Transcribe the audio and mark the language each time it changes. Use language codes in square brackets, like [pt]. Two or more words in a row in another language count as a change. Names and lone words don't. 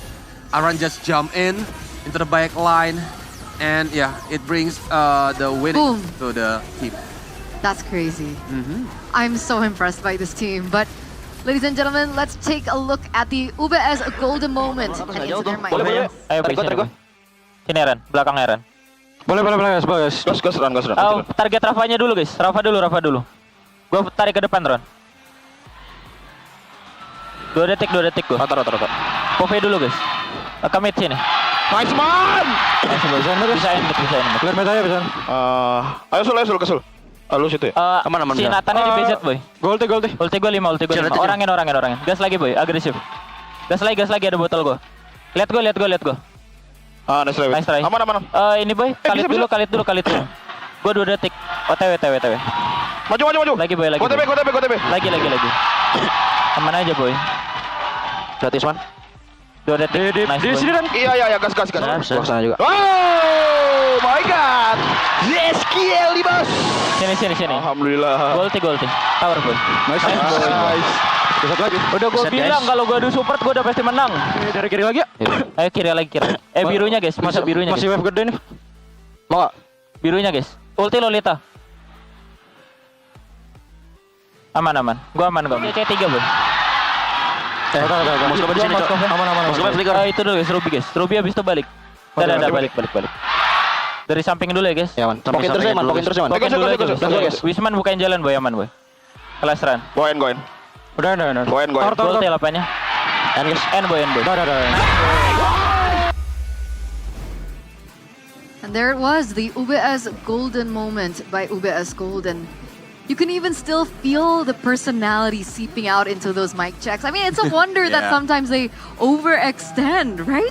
[en] Aaron just jump into the back line. And yeah, it brings the winning to the team. That's crazy. I'm so impressed by this team. But ladies and gentlemen, let's take a look at the UBS Golden Moment. And into their mind. [id] Ayo, tarik gue. Sini Eren, belakang Eren. Boleh, guys. Gas, Ran. Oh, target Rafanya dulu guys. Rafa dulu. Gue tarik ke depan, Ron. 2 detik gue. Rotor. Pove dulu guys. Commit sini. [en] Nice man! [id] Bisa ini. [en] Clear meta [id] ya, bisa. Ayo Sul, kesul. Lu situ ya? Aman. Si Nathannya di BZ, boy. Ulti gue 5. Orangin. Gas lagi, boy. Agresif. Gas lagi, ada botol gue. Lihat gue. [en] Nice try. [id] Aman. Ini boy, kalit dulu. Gue 2 detik. OTW. Maju. Lagi, boy. Go TB. Lagi. Aman aja, boy. Gratis, man. 2 detik. Nice, di sini kan? Iya, gas. Gua sana juga. [en] Oh my god. [id] Zeskiel di bos. Sini. Alhamdulillah. Golti. [en] Tower boy. Nice. [id] Satu lagi. Udah gua bilang kalau gua adu support gua udah pasti menang. Dari kiri lagi ya? Ayo kiri lagi. Birunya guys, masa birunya. Masih wave gede nih. Mau gak? Birunya guys. Ulti lo Lita. Aman. Gua aman. C3 boy. Mau coba di sini, Cok. Aman. Itu dulu guys, Ruby habis itu balik. Balik. Dari samping dulu ya guys. Ya, man. Pokin terus ya, man. Pokin dulu guys. Wisman bukain jalan, boy, aman, boy. Kelas run. Goin. Udah. Goin. Gol telapannya. N boy. [en] And there it was, the UBS Golden Moment by UBS Golden. You can even still feel the personality seeping out into those mic checks. I mean, it's a wonder that sometimes they overextend, right?